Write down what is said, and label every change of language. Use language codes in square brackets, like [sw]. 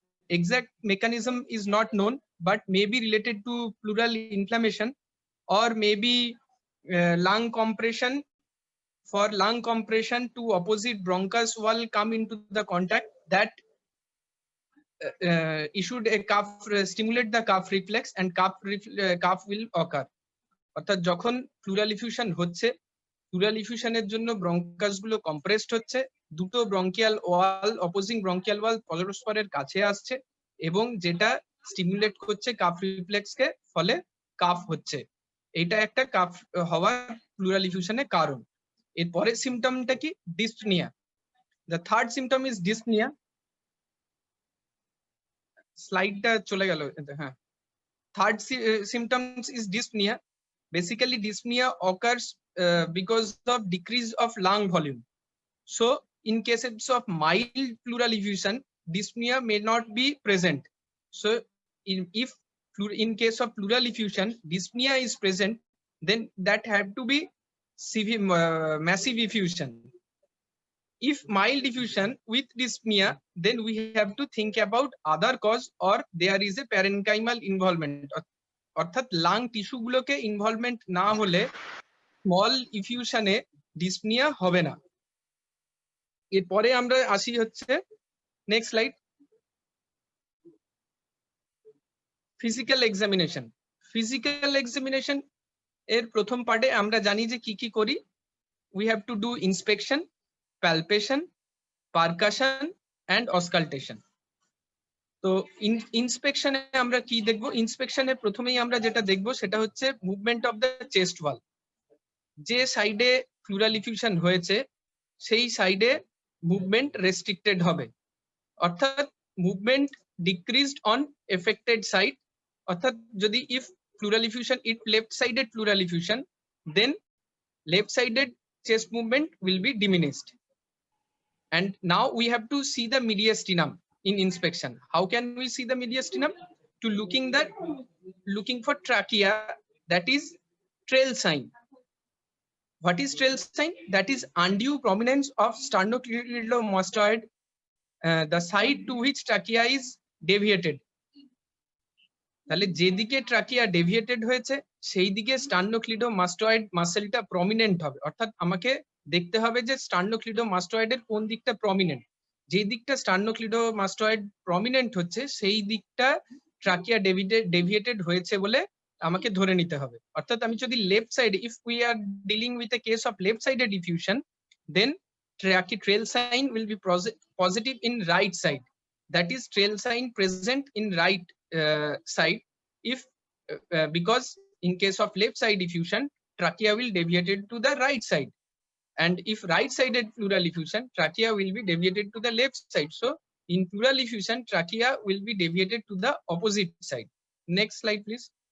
[en] Exact mechanism is not known, but may be related to pleural inflammation or maybe lung compression. For lung compression to opposite bronchus wall come into the contact, that issued a cough, stimulate the cough reflex and cough will occur. [bn] অর্থাৎ যখন pleural effusion হচ্ছে, plural ইফিউশনের জন্য bronchus গুলো compressed হচ্ছে, দুটো bronchial ওয়াল, opposing bronchial ওয়াল পরস্পরের কাছে আসছে এবং যেটা স্টিমুলেট করছে কাফ রিফ্লেক্স কে, ফলে কাফ হচ্ছে। এটা একটা কাফ হওয়ার প্লুরাল ইফিউশনের কারণ। এর পরের সিম্পটমটা কি? Dyspnoea. The third symptom is dyspnoea. স্লাইডটা চলে গেল। [en] হ্যাঁ, third symptoms is dyspnea. Basically dyspnea occurs because of decrease of lung volume. So in cases of mild pleural effusion, dyspnea may not be present. So if in case of pleural effusion dyspnea is present, then that have to be severe massive effusion. If mild diffusion with dyspnea, then we have to think about other cause or there is a parenchymal involvement. [bn] অর্থাৎ lung tissue গুলোকে involvement না হলে small ইফিউশনে dyspnoea হবে না। এরপরে আমরা আসি হচ্ছে next slide, physical examination. Physical examination এর প্রথম পার্টে আমরা জানি যে কি কি করি। [en] We have to do inspection, palpation, percussion and auscultation. [bn] তো ইন্সপেকশনে আমরা কি দেখব? ইন্সপেকশনে প্রথমেই আমরা যেটা দেখব সেটা হচ্ছে মুভমেন্ট অফ দ্য চেস্ট ওয়াল। যে সাইডে প্লুরাল ইফিউশন হয়েছে সেই সাইডে মুভমেন্ট রেস্ট্রিক্টেড হবে, অর্থাৎ movement decreased on affected side. [en] অর্থাৎ যদি if pleural effusion it left sided pleural effusion, then left sided chest movement will be diminished. And now we have to see the mediastinum in inspection. How can we see the mediastinum? To looking for trachea, that is trail sign. What is trail sign? That is undue prominence of sternocleidomastoid, the side to which trachea is deviated. [bn] তাহলে যেদিকে trachea deviated হয়েছে সেই দিকে স্টার্নোক্লিডোমাস্টয়েড মাসেলটা prominent হবে। অর্থাৎ আমাকে দেখতে হবে যে স্টার্নোক্লিডোমাস্টয়েডের কোন দিকটা প্রমিনেন্ট। যে দিকটা স্টার্নোক্লিডোমাস্টয়েড প্রমিনেন্ট হচ্ছে সেই দিকটা ট্রাকিয়া ডেভিয়েটেড হয়েছে বলে আমাকে ধরে নিতে হবে। [en] অর্থাৎ আমি যদি left side, if we are dealing with a case of left sided diffusion, then trail sign will be positive in right side. That is trail sign present in right side. If because in case of left side diffusion, trachea will deviated to the right side, and if right sided pleural effusion, trachea will be deviated to the left side. So In pleural effusion, trachea will be deviated to the opposite side. Next slide, please.